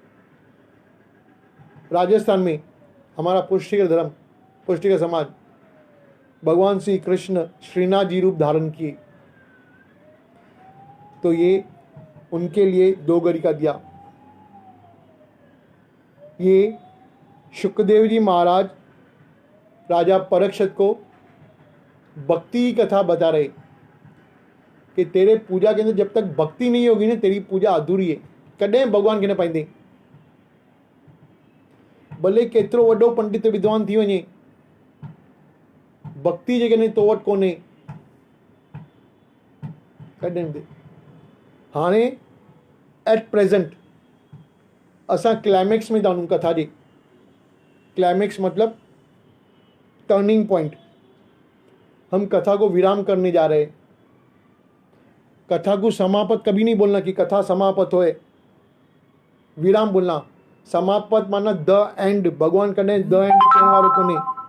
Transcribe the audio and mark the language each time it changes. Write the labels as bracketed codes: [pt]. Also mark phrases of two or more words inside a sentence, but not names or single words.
[hi] राजस्थान में हमारा पुष्टिकर धर्म, पुष्टिकर समाज, भगवान श्री कृष्ण श्रीनाथ जी रूप धारण किए, तो ये उनके लिए 2 गरी का दिया। ये शुकदेव जी महाराज राजा परीक्षित को भक्ति की कथा बता रहे कि तेरे पूजा के अंदर जब तक भक्ति नहीं होगी ना, तेरी पूजा अधूरी है। [sd] कॾहिं भगवान खे न पाईंदे, भले केतिरो वॾो पंडित विद्वान थी वञे, भक्ति जे कॾहिं तो वटि कोन्हे, कॾहिं बि। हाणे [en] at present [sd] असां क्लाइमेक्स में था वञूं कथा जे। क्लाइमेक्स मतलब [en] turning point. [hi] हम कथा को विराम करने जा रहे हैं। कथा को समापत कभी नहीं बोलना कि कथा समापत होए, विराम बोलना। समापत माना [en] the end, [hi] भगवान कने [en] the end [hi] कहने वालों को नहीं।